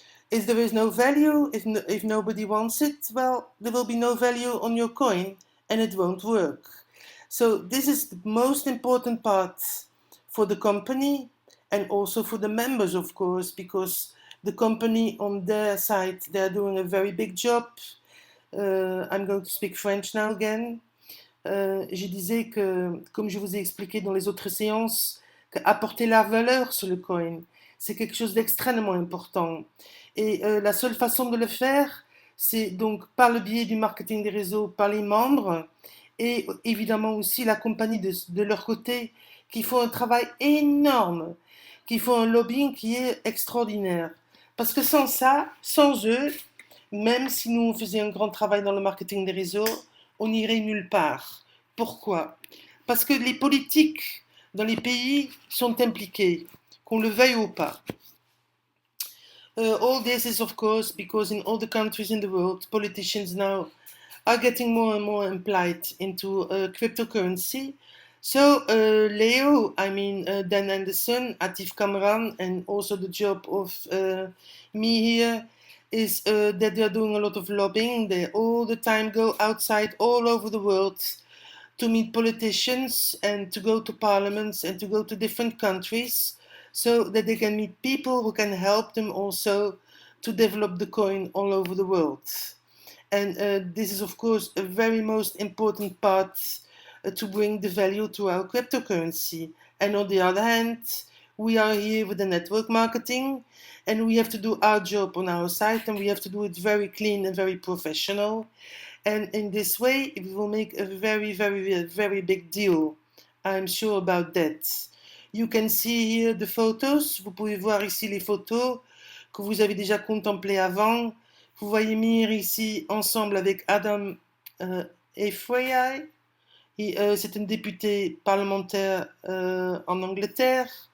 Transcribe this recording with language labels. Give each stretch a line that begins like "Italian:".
English: If there is no value, if nobody wants it, well, there will be no value on your coin and it won't work. So this is the most important part for the company and also for the members, of course, because the company on their side, they're doing a very big job. I'm going to speak French now again.
French: Je disais que, comme je vous ai expliqué dans les autres séances, qu'apporter la valeur sur le coin, c'est quelque chose d'extrêmement important. Et la seule façon de le faire, c'est donc par le biais du marketing des réseaux, par les membres, et évidemment aussi la compagnie de leur côté, qui font un travail énorme, qui font un lobbying qui est extraordinaire. Parce que sans ça, sans eux, même si nous faisions un grand travail dans le marketing des réseaux, on n'irait nulle part. Pourquoi? Parce que les politiques dans les pays sont impliqués, qu'on le veuille ou pas.
English: All this is of course because in all the countries in the world, politicians now are getting more and more implied into cryptocurrency. So Leo, Dan Anderson, Atif Kamran, and also the job of me here is that they are doing a lot of lobbying. They all the time go outside all over the world to meet politicians and to go to parliaments and to go to different countries so that they can meet people who can help them also to develop the coin all over the world. And this is of course a very most important part to bring the value to our cryptocurrency. And on the other hand, We are here with the network marketing, and we have to do our job on our site, and we have to do it very clean and very professional. And in this way, we will make a very, very, very big deal. I'm sure about that. You can see here the photos.
French: Vous pouvez voir ici les photos que vous avez déjà contemplées avant. Vous voyez Mir ici ensemble avec Adam Efrayai. C'est un député parlementaire en Angleterre.